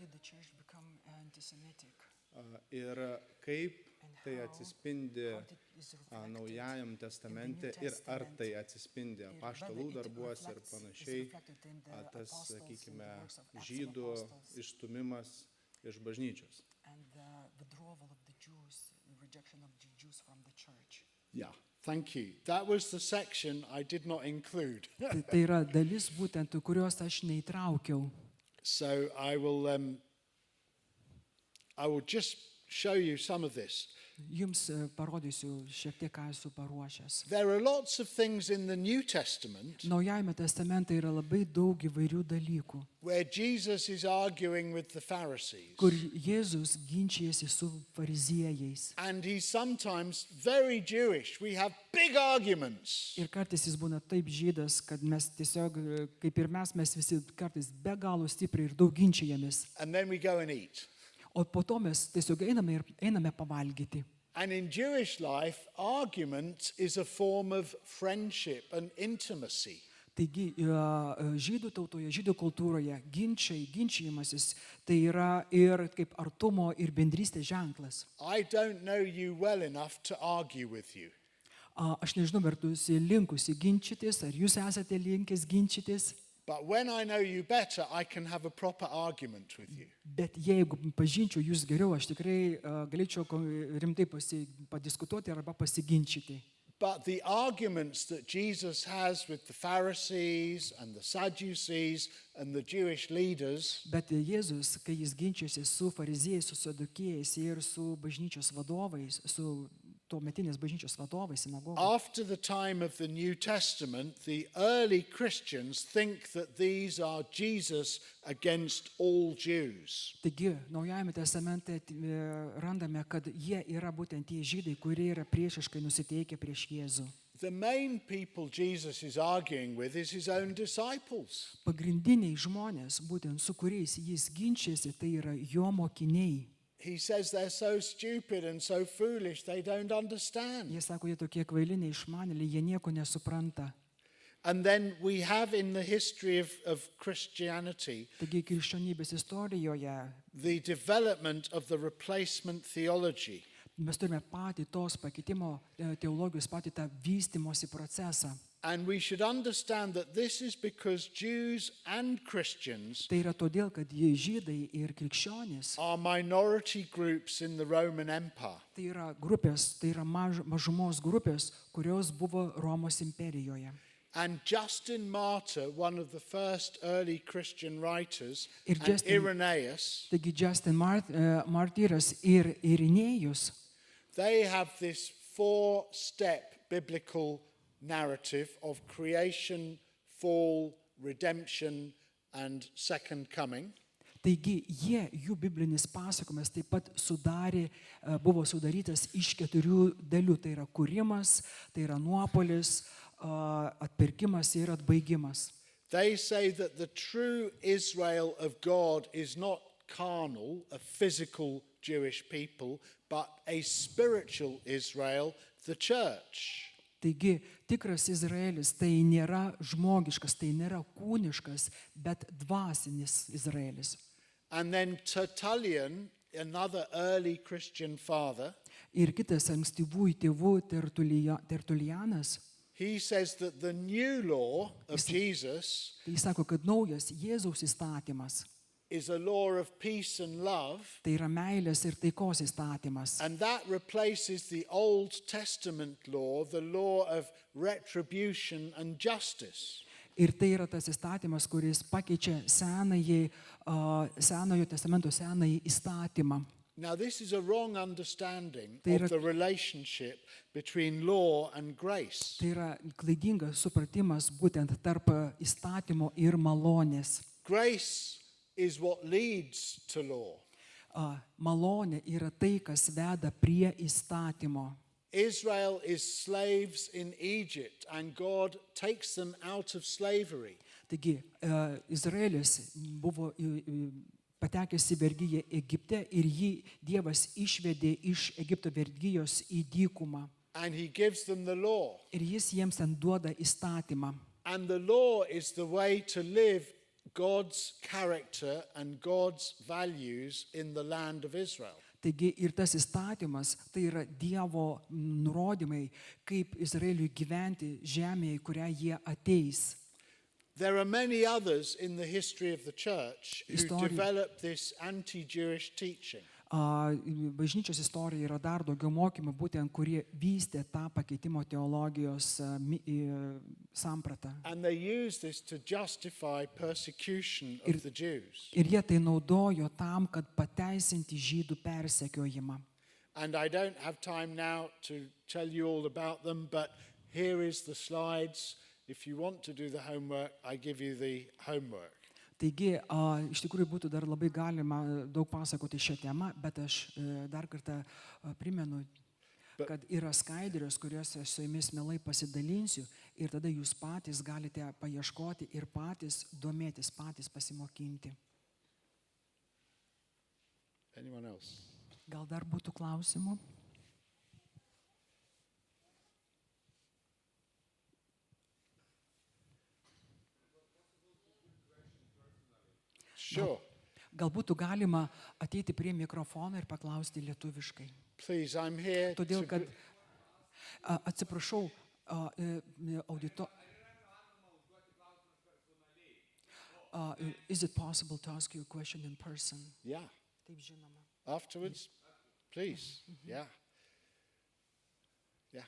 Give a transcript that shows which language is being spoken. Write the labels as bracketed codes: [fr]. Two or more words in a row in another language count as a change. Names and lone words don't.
[lt] Ir kaip tai atsispindi Naujajam testamente ir ar tai atsispindi apaštalų darbuose ir panašiai, tas, sakykime, žydų išstūmimas iš bažnyčios. [en] Yeah. Thank you. That was the section I did not include. [lt] Tai yra dalis būtent, kurios aš neįtraukiau. [en] So I will just show you some of this. [lt] jums parodysiu šiek tiek, ką esu paruošęs. [en] There are lots of things in the New Testament [lt] Naujajame testamente yra labai daug įvairių dalykų, [en] where Jesus is arguing with the Pharisees. [lt] kur Jėzus ginčijasi su fariziejais. [en] And he's sometimes very Jewish. We have big arguments. [lt] Ir kartais jis būna taip žydas, kad mes tiesiog, kaip ir mes visi kartais be galo stipriai ir daug ginčijamės. [en] And then we go and eat. [lt] O po to mes tiesiog einame pavalgyti. [en] And in Jewish life, argument is a form of friendship and intimacy. [lt] Taigi, žydų tautoje, žydų kultūroje ginčijimasis tai yra ir kaip artumo ir bendrystės ženklas. [en] I don't know you well enough to argue with you. [lt] Aš nežinau, ar tu esi linkusi ginčytis, ar jūs esate linkęs ginčytis, [en] But when I know you better, I can have a proper argument with you. [lt] bet jeigu pažinčiau jūs geriau, aš tikrai galėčiau rimtai padiskutuoti arba pasiginčyti. [en] But the arguments that Jesus has with the Pharisees and the Sadducees and the Jewish leaders [lt] Bet Jėzus, kai jis ginčiasi su fariziejais, su sadukėjais ir su bažnyčios vadovais, su tuometinės bažnyčios vadovais sinagogos, [en] after the time of the New Testament, the early Christians think that these are Jesus against all Jews. [lt] taigi Naujajame testamente randame, kad jie yra būtent tie žydai, kurie yra priešiškai nusiteikę prieš Jėzų. [en] The main people Jesus is arguing with is his own disciples. [lt] Pagrindiniai žmonės, būtent su kuriais jis ginčiasi, tai yra jo mokiniai. [en] He says they're so stupid and so foolish they don't understand. [lt] Jie sako, jie tokie kvaili, neišmanėliai, jie nieko nesupranta. [en] And then we have in the history of Christianity [lt] Taigi krikščionybės istorijoje [en] the development of the replacement theology. [lt] mes turime patį tos pakeitimo teologijos, patį tą vystimosi procesą. [en] And we should understand that this is because Jews and Christians [lt] Tai yra todėl, kad jie žydai ir krikščionys, [en] are minority groups in the Roman Empire. [lt] tai yra grupės, tai yra mažumos grupės, kurios buvo Romos imperijoje. [en] And Justin Martyr, one of the first early Christian writers, [lt] Ir [en] and Justin- Irenaeus, [lt] Taigi Justin Martyras ir Irinėjus, [en] they have this four-step biblical narrative of creation, fall, redemption, and second coming. [lt] taigi jų biblinis pasakojimas taip pat buvo sudarytas iš 4 dalių. Tai yra kūrimas, tai yra nuopolis, atpirkimas ir atbaigimas. [en] They say that the true Israel of God is not carnal, a physical Jewish people, but a spiritual Israel, the church. [lt] Taigi tikras Izraelis tai nėra žmogiškas, tai nėra kūniškas, bet dvasinis Izraelis. [en] And then Tertullian, another early Christian father, [lt] Ir kitas ankstyvųjų tėvų Tertulianas, [en] he says that the new law of Jesus [lt] tai jis sako, kad naujas Jėzaus įstatymas [en] is a law of peace and love, [lt] tai yra meilės ir taikos įstatymas. [en] and that replaces the Old Testament law, the law of retribution and justice. [lt] Ir tai yra tas įstatymas, kuris pakeičia Senojo testamento senąjį įstatymą. [en] Now, this is a wrong understanding [lt] Tai yra- [en] of the relationship between law and grace. [lt] Tai yra klaidingas supratimas būtent tarp įstatymo ir malonės. [en] Grace is what leads to law. [lt] Malonė yra tai, kas veda prie įstatymo. [en] Israel is slaves in Egypt, and God takes them out of slavery. [lt] Taigi, Izraelis buvo patekęs į vergyją Egipte ir jį Dievas išvedė iš Egipto vergyjos į dykumą. [en] And he gives them the law. [lt] Ir jis jiems ten duoda įstatymą. [en] And the law is the way to live God's character and God's values in the land of Israel. [lt] Taigi ir tas įstatymas, tai yra Dievo nurodymai, kaip Izraeliui gyventi žemėje, į kurią jie ateis. [en] There are many others in the history of the church who [lt] Histori- [en] developed this anti-Jewish teaching. [lt] Bažnyčios istorija yra dar daugiau mokymų, būtent kurie vystė tą pakeitimo teologijos sampratą. [en] And they use this to justify persecution of the Jews. [lt] Ir jie tai naudojo tam, kad pateisinti žydų persekiojimą. [en] And I don't have time now to tell you all about them, but here is the slides. If you want to do the homework, I give you the homework. [lt] Taigi, iš tikrųjų būtų dar labai galima daug pasakoti šią temą, bet aš dar kartą primenu, kad yra skaidrios, kuriuos aš su jumis mielai pasidalinsiu ir tada jūs patys galite paieškoti ir patys domėtis, patys pasimokinti. [en] Anyone else? [lt] Gal dar būtų klausimų? [en] Sure. [lt] Gal būtų galima ateiti prie mikrofono ir paklausti lietuviškai. [en] Please, I'm here [lt] Todėl, [en] to [lt] kad, atsiprašau, audito... [en] Is it possible to ask you a question in person? Yeah. [lt] Taip, žinoma. [en] Afterwards, please. Yeah. Yeah.